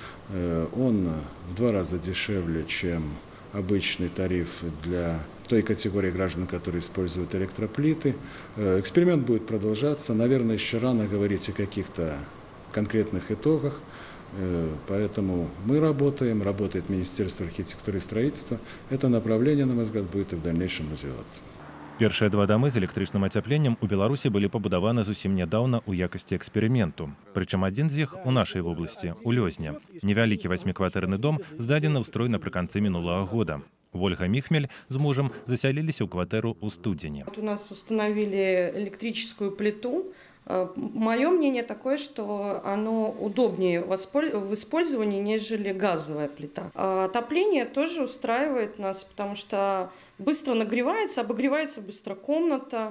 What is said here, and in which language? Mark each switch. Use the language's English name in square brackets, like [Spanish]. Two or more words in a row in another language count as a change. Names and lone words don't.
[Russian] Он в 2 раза дешевле, чем обычный тариф для той категории граждан, которые используют электроплиты. Эксперимент будет продолжаться. Наверное, еще рано говорить о каких-то конкретных итогах. Поэтому мы работает Министерство архитектуры и строительства. Это направление, на мой взгляд, будет и в дальнейшем развиваться. [Belarusian] Першыя 2 дамы з электрычным ацяпленнем у Беларусі былі пабудаваны зусім нядаўна ў якасці эксперыменту. Прычым адзін з іх у нашай вобласці, у Лёзне. Невялікі 8-кватэрны дом здадзены ў строй напрыканцы мінулага года. [Russian] Ольга Михмель с мужем заселились в квартиру у студени. У нас установили электрическую плиту. Мое мнение такое, что оно удобнее в использовании, нежели газовая плита. Отопление тоже устраивает нас, потому что быстро нагревается, обогревается быстро комната.